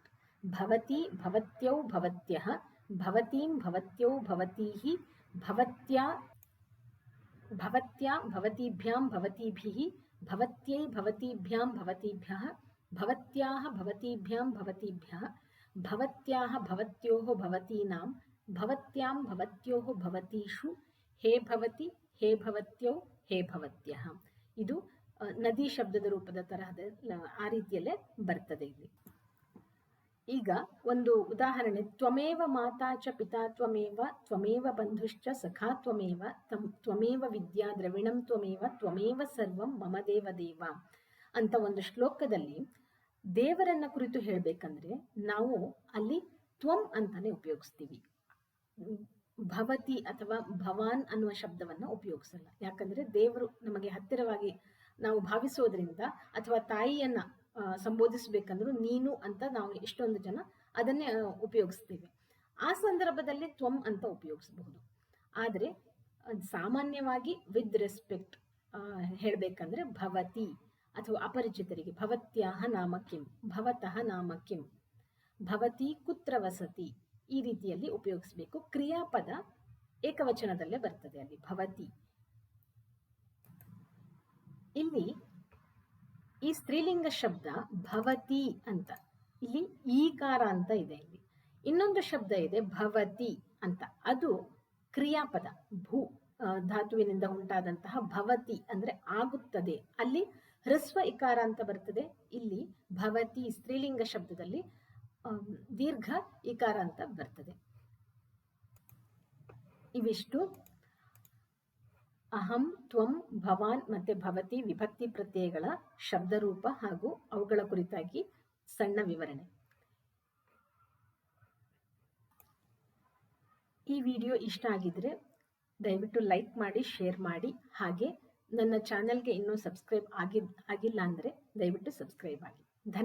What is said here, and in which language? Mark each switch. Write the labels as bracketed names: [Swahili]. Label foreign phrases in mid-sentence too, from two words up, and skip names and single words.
[Sanskrit] ಭವತಿ ಭವತ್ಯೌ ಭವತ್ಯಃ, ಭವತೀಂ ಭವತ್ಯೌ ಭವತೀಃ, ಭವತ್ಯಾ ಭವತ್ಯಾ ಭವತೀಭ್ಯಾಂ ಭವತೀಭಿಃ, ಭವತ್ಯೈ ಭವತೀಭ್ಯಾಂ ಭವತೀಭ್ಯಃ, ಭವತ್ಯಾಃ ಭವತೀಭ್ಯಾಂ ಭವತೀಭ್ಯಃ, ಭವತ್ಯಾಃ ಭವತ್ಯೋಃ ಭವತೀನಾಂ, ಭವತ್ಯಾಂ ಭವತ್ಯೋಃ ಭವತೀಷು, ಹೇ ಭವತಿ ಹೇ ಭವತ್ಯೌ ಹೇ ಭವತ್ಯಃ. [Kannada] ಇದು ನದಿ ಶಬ್ದದ ರೂಪದ ತರಹದ ಆ ರೀತಿಯಲ್ಲೇ ಬರ್ತದೆ ಇಲ್ಲಿ. ಈಗ ಒಂದು ಉದಾಹರಣೆ, [Sanskrit] ತ್ವಮೇವ ಮಾತಾ ಚ ಪಿತಾ ತ್ವಮೇವ, ತ್ವಮೇವ ಬಂಧುಶ್ಚ ಸಖಾ ತ್ವಮೇವ, ತ್ವಮೇವ ವಿದ್ಯಾ ದ್ರವಿಣಂ ತ್ವಮೇವ, ತ್ವಮೇವ ಸರ್ವಂ ಮಮ ದೇವ ದೇವ [Kannada] ಅಂತ ಒಂದು ಶ್ಲೋಕದಲ್ಲಿ ದೇವರನ್ನ ಕುರಿತು ಹೇಳಬೇಕಂದ್ರೆ ನಾವು ಅಲ್ಲಿ ತ್ವಂ ಅಂತಾನೆ ಉಪಯೋಗಿಸ್ತೀವಿ. ಭವತಿ ಅಥವಾ ಭವಾನ್ ಅನ್ನುವ ಶಬ್ದವನ್ನ ಉಪಯೋಗಿಸಲ್ಲ. ಯಾಕಂದ್ರೆ ದೇವರು ನಮಗೆ ಹತ್ತಿರವಾಗಿ ನಾವು ಭಾವಿಸೋದ್ರಿಂದ, ಅಥವಾ ತಾಯಿಯನ್ನ ಸಂಬೋಧಿಸಬೇಕಂದ್ರೂ ನೀನು ಅಂತ ನಾವು ಎಷ್ಟೊಂದು ಜನ ಅದನ್ನೇ ಉಪಯೋಗಿಸ್ತೇವೆ. ಆ ಸಂದರ್ಭದಲ್ಲಿ ತ್ವಂ ಅಂತ ಉಪಯೋಗಿಸಬಹುದು. ಆದರೆ ಸಾಮಾನ್ಯವಾಗಿ [English] with respect [Kannada] ಹೇಳಬೇಕಂದ್ರೆ ಭವತಿ, ಅಥವಾ ಅಪರಿಚಿತರಿಗೆ [Sanskrit] ಭವತ್ಯಾಹ ನಾಮ ಕಿಂ, ಭವತಃ ನಾಮ ಕಿಂ, ಭವತಿ ಕುತ್ರ ವಸತಿ, [Kannada] ಈ ರೀತಿಯಲ್ಲಿ ಉಪಯೋಗಿಸಬೇಕು. ಕ್ರಿಯಾಪದ ಏಕವಚನದಲ್ಲೇ ಬರ್ತದೆ ಅಲ್ಲಿ ಭವತಿ. ಇಲ್ಲಿ ಈ ಸ್ತ್ರೀಲಿಂಗ ಶಬ್ದ ಭವತಿ ಅಂತ, ಇಲ್ಲಿ ಈಕಾರ ಅಂತ ಇದೆ. ಇಲ್ಲಿ ಇನ್ನೊಂದು ಶಬ್ದ ಇದೆ ಭವತಿ ಅಂತ, ಅದು ಕ್ರಿಯಾಪದ ಭೂ ಧಾತುವಿನಿಂದ ಉಂಟಾದಂತಹ ಭವತಿ ಅಂದ್ರೆ ಆಗುತ್ತದೆ, ಅಲ್ಲಿ ಹ್ರಸ್ವ ಇಕಾರ ಅಂತ ಬರ್ತದೆ. ಇಲ್ಲಿ ಭವತಿ ಸ್ತ್ರೀಲಿಂಗ ಶಬ್ದದಲ್ಲಿ ದೀರ್ಘ ಇಕಾರ ಅಂತ ಬರ್ತದೆ. ಇವಿಷ್ಟು ಅಹಂ, ತ್ವಂ, ಭವಾನ್ ಮತ್ತೆ ಭವತಿ ವಿಭಕ್ತಿ ಪ್ರತ್ಯಯಗಳ ಶಬ್ದರೂಪ ಹಾಗೂ ಅವುಗಳ ಕುರಿತಾಗಿ ಸಣ್ಣ ವಿವರಣೆ. ಈ ವಿಡಿಯೋ ಇಷ್ಟ ಆಗಿದ್ರೆ ದಯವಿಟ್ಟು ಲೈಕ್ ಮಾಡಿ, ಶೇರ್ ಮಾಡಿ. ಹಾಗೆ ನನ್ನ ಚಾನೆಲ್ಗೆ ಇನ್ನೂ ಸಬ್ಸ್ಕ್ರೈಬ್ ಆಗಿಲ್ಲ ಅಂದರೆ ದಯವಿಟ್ಟು ಸಬ್ಸ್ಕ್ರೈಬ್ ಆಗಿ.